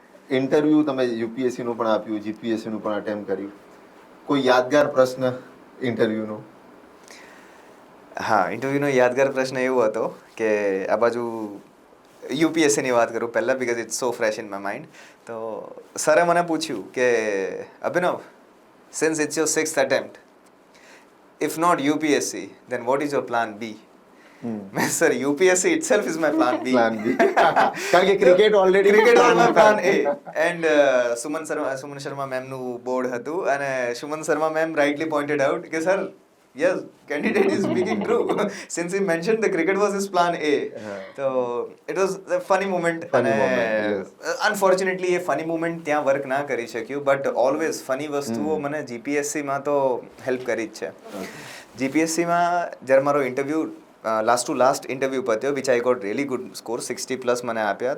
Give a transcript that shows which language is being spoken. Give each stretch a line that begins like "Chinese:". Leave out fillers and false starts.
Gujarati: Interview તમે યુપીએસસીનું પણ આપ્યું, જીપીએસસીનું પણ અટેમ્પ કર્યું. કોઈ યાદગાર પ્રશ્ન ઇન્ટરવ્યૂનો? હા, ઇન્ટરવ્યુનો યાદગાર પ્રશ્ન એવો હતો કે આ બાજુ યુપીએસસીની વાત કરું પહેલાં,
English: Because it's so fresh in my mind.
Gujarati: તો સરે મને પૂછ્યું કે
English: Abhinav, since it's your 6th attempt, if not UPSC, then what is your plan B?
Gujarati: મેં sir
English: UPSC itself is my plan B.
Gujarati: Plan બી. કારણ કે cricket already
English: Cricket was my plan A. And Suman Sharma
Gujarati: મેમનું board હતું, અને
English: Suman Sharma ma'am rightly pointed out કે sir yes, candidate is speaking true. Since he mentioned the cricket was his plan A. So it was a funny moment. Funny
Gujarati: અને
English: moment, yes.
Gujarati: unfortunately એ funny moment ત્યાં work ના કરી શક્યું, but always funny વસ્તુઓ મને જીપીએસસીમાં તો help કરી જ છે. જીપીએસસીમાં જ્યારે મારો interview last two last interview પત્યો,
English: which I got really good score,
Gujarati: 60+ મને આપ્યા.